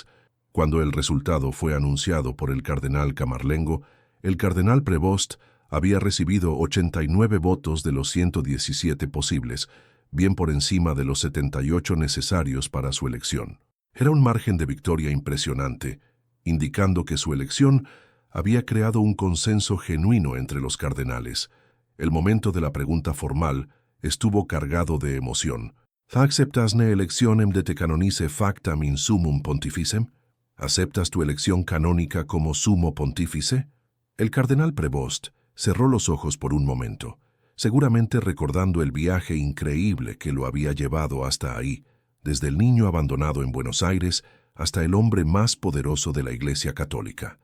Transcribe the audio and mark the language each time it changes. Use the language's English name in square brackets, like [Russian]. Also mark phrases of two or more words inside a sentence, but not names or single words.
[Spanish] Cuando el resultado fue anunciado por el cardenal Camarlengo, el cardenal Prevost había recibido 89 votos de los 117 posibles, bien por encima de los 78 necesarios para su elección. Era un margen de victoria impresionante, indicando que su elección había creado un consenso genuino entre los cardenales. El momento de la pregunta formal estuvo cargado de emoción. [Latin] ¿Acceptas ne electionem de te canonice factam in summum pontificem? [Spanish] ¿Aceptas tu elección canónica como sumo pontífice? El cardenal Prevost cerró los ojos por un momento, seguramente recordando el viaje increíble que lo había llevado hasta ahí, desde el niño abandonado en Buenos Aires hasta el hombre más poderoso de la Iglesia Católica.